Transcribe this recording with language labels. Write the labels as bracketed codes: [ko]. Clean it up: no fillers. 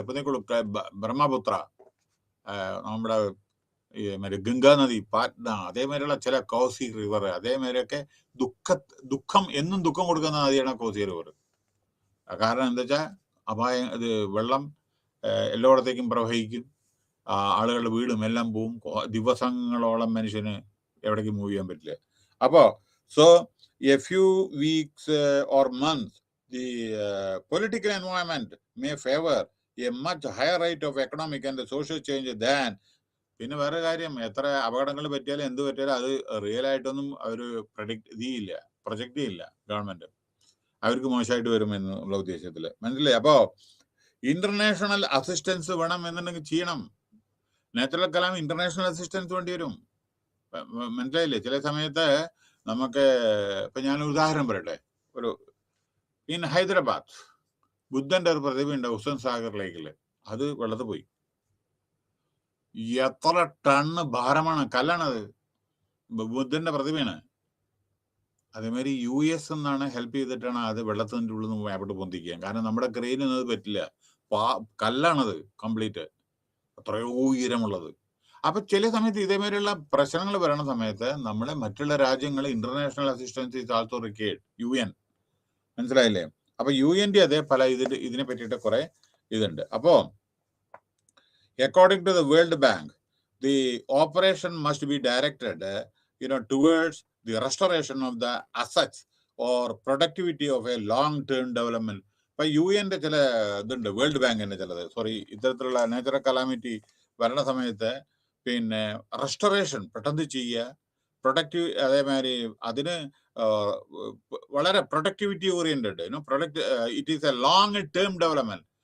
[ml] ഇപ്പൊ ബ്രഹ്മപുത്ര, നമ്മുടെ മറ്റേ ഗംഗാ നദി, പാറ്റ്ന, അതേമാതിരിയുള്ള ചില കോസി റിവർ, അതേമാതിരിയൊക്കെ ദുഃഖം എന്നും ദുഃഖം കൊടുക്കുന്ന നദിയാണ് കോസി റിവർ. കാരണം എന്താ വെച്ചാൽ ഇത് വെള്ളം എല്ലായിടത്തേക്കും പ്രവഹിക്കും, ആളുകളുടെ വീടും എല്ലാം പോവും, ദിവസങ്ങളോളം മനുഷ്യന് എവിടേക്കും മൂവ് ചെയ്യാൻ പറ്റില്ല. അപ്പോ [en] a few weeks or months, the political environment may favor a much higher rate of economic and social change than. [ml] പിന്നെ വേറെ കാര്യം, എത്ര അപകടങ്ങൾ പറ്റിയാലും എന്ത് പറ്റിയാലും അത് റിയൽ ആയിട്ടൊന്നും അവർ പ്രൊജക്ട് ചെയ്യില്ല ഗവൺമെന്റ്. അവർക്ക് മോശമായിട്ട് വരും എന്നുള്ള ഉദ്ദേശത്തില്, മനസ്സിലായി? അപ്പോ ഇന്റർനാഷണൽ അസിസ്റ്റൻസ് വേണം എന്നുണ്ടെങ്കിൽ ചെയ്യണം. നാച്ചുറൽ കലാം ഇന്റർനാഷണൽ അസിസ്റ്റൻസ് വേണ്ടി വരും, മനസ്സിലായില്ലേ? ചില സമയത്ത് നമുക്ക് ഇപ്പൊ ഞാൻ ഉദാഹരണം പറയട്ടെ. ഇൻ ഹൈദരാബാദ് ബുദ്ധന്റെ ഒരു പ്രതിമയുണ്ട് ഹുസൈൻ സാഗർ ലേക്കില്, അത് വെള്ളത്തിൽ പോയി. എത്ര ടണ്ണ് ഭാരമാണ്, കല്ലാണത്, ബുദ്ധന്റെ പ്രതിമയാണ്. അതേമാതിരി US എന്നാണ് ഹെൽപ്പ് ചെയ്തിട്ടാണ് അത് വെള്ളത്തിന്റെ ഉള്ളിൽ നിന്ന് അവിടെ പൊന്തിക്കുക. കാരണം നമ്മുടെ ക്രെയിനൊന്നും അത് പറ്റില്ല, കല്ലാണത് കംപ്ലീറ്റ്, അത്രയോ ഉയരമുള്ളത്. അപ്പൊ ചില സമയത്ത് ഇതേമാതിരിയുള്ള പ്രശ്നങ്ങൾ വരണ സമയത്ത് നമ്മളെ മറ്റുള്ള രാജ്യങ്ങൾ [en] international assistance is also required, [ml] UN, മനസ്സിലായില്ലേ? അപ്പൊ UN അതേ പല ഇതിനെ പറ്റിയിട്ട് കുറെ ഇതുണ്ട്. അപ്പോ [en] according to the World Bank, the operation must be directed towards the restoration of the assets or productivity of a long-term development. [ml] ഇപ്പൊ UN ചില ഇതുണ്ട്, വേൾഡ് ബാങ്കിന്റെ ചിലത്, ഇത്തരത്തിലുള്ള നാച്ചുറൽ കലാമിറ്റി വരണ സമയത്ത് പിന്നെ റെസ്റ്റോറേഷൻ പെട്ടെന്ന് ചെയ്യുക, പ്രൊഡക്റ്റീവ്, അതേമാതിരി അതിന് വളരെ productivity oriented, [en] It is a long term development.